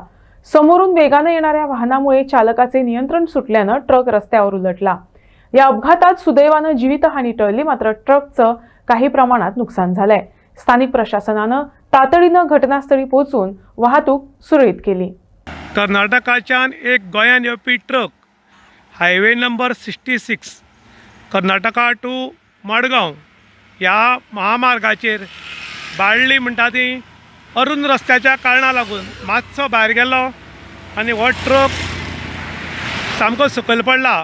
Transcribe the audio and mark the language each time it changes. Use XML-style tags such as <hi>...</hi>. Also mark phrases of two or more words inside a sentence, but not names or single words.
<mr>समोरून वेगाने येणाऱ्या वाहनामुळे चालकाचे नियंत्रण सुटल्याने ट्रक रस्त्यावर उलटला। या अपघातात सुदैवाने जीवितहानी टळली, मात्र ट्रकचं काही प्रमाणात नुकसान झालंय। स्थानिक प्रशासनाने तातडीने घटनास्थळी पोहोचून वाहतूक सुरळीत केली।</mr> <kok>कर्नाटकाच्यान एक गोंयान येवपी ट्रक हायवे नंबर 66 कर्नाटका टू मडगांव ह्या महामार्गाचेर बाळ्ळी म्हणटा ती अरुंद रस्त्याच्या कारणाक लागून मातसो भायर गेलो आनी हो ट्रक सामको सकयल पडला।</kok>